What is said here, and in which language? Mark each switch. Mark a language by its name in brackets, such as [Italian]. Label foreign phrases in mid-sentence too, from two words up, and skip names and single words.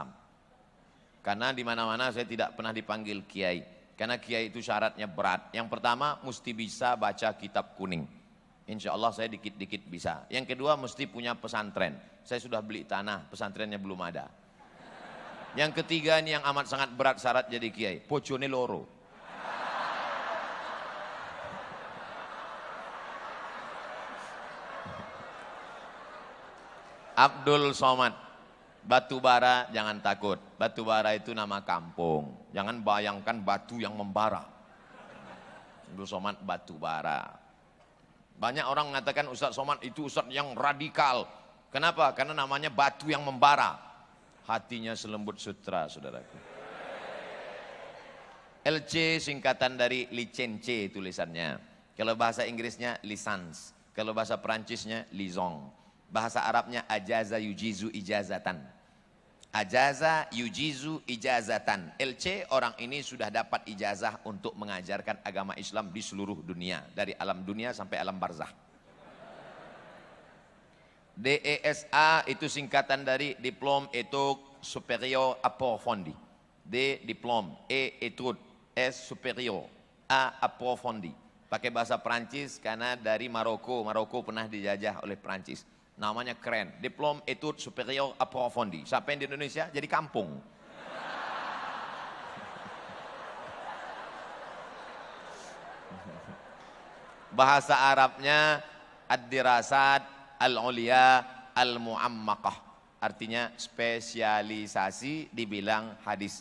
[Indonesian] Karena di mana-mana saya tidak pernah dipanggil kiai. Karena kiai itu syaratnya berat. Yang pertama mesti bisa baca kitab kuning. [Arabic] إن شاء الله [Indonesian] saya dikit-dikit bisa. Yang kedua mesti punya pesantren. Saya sudah beli tanah, pesantrennya belum ada. Yang ketiga ini yang amat sangat berat syarat jadi kiai. [Javanese] Bojone loro. [Indonesian] Abdul Somad, Batubara jangan takut. Batubara itu nama kampung. Jangan bayangkan batu yang membara. Abdul Somad Batubara. Banyak orang mengatakan Ustadz Somad itu Ustadz yang radikal. Kenapa? Karena namanya batu yang membara. Hatinya selembut sutra, saudaraku. LC singkatan dari licence tulisannya. Kalau bahasa Inggrisnya lisans. Kalau bahasa Perancisnya lisong. Bahasa Arabnya [Arabic] أجاز يجيز إجازة. أجاز يجيز إجازة. [Indonesian] LC orang ini sudah dapat ijazah untuk mengajarkan agama Islam di seluruh dunia. Dari alam dunia sampai alam barzah. DESA itu singkatan dari [French] Diplôme Études Supérieures Approfondies. D diplôme, E études, S supérieur. approfondi. [Indonesian] Pakai bahasa Prancis karena dari Maroko. Maroko pernah dijajah oleh Prancis. Namanya keren. [French] Diplôme études supérieures approfondi. [Indonesian] Siapa yang di Indonesia? Jadi kampung. Bahasa Arabnya [Arabic] الدراسات العليا المعمقة. [Indonesian] Artinya spesialisasi di bidang hadis.